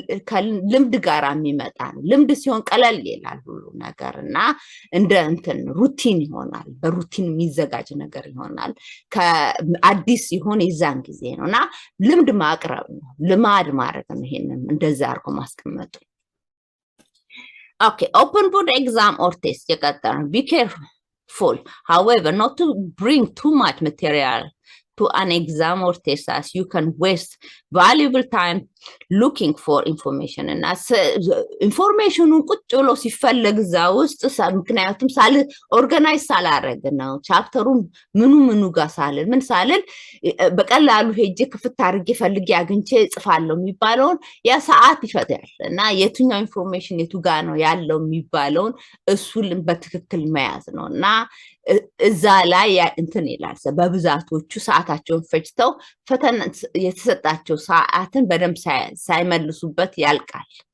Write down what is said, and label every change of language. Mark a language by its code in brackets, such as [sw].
[am] ከልምድ ጋር የሚመጣ ነው ልምድ ሲሆን ቀለል ይላል ሁሉ ነገርና እንደ እንትን ሩቲን ይሆናል በሩቲን የሚዘጋጅ ነገር ይሆናል ከአዲስ ሲሆን የዛን ጊዜ ነውና ልምድ ማቅረብ ነው ልማድ ማድረግ ነው ይሄንን እንደዛ አርጎ ማስቀመጥ [en] Okay, open book exam or test. Be careful, however, not to bring too much material to an exam or test as you can waste valuable time looking for information. And as information [am] ቁጭ ብሎ ሲፈልግ እዛ ውስጥ ምክንያቱም ሳል ኦርጋናይዝ ሳላረግ ነው ቻፕተሩን ምኑ ጋር ሳልል ምን ሳልል በቀላሉ ሄጄ ክፍት አድርጌ ፈልጌ አግኝቼ ጽፋለሁ የሚባለውን ያ ሰዓት ይፈጃል እና የትኛው ኢንፎርሜሽን የቱ ጋር ነው ያለው የሚባለውን እሱን በትክክል መያዝ ነውና እዛ ላይ እንትን ይላል በብዛቶቹ ሰዓታቸውን ፈጅተው ፈተና የተሰጣቸው ሰዓትን በደንብ ሳይመልሱበት ያልቃል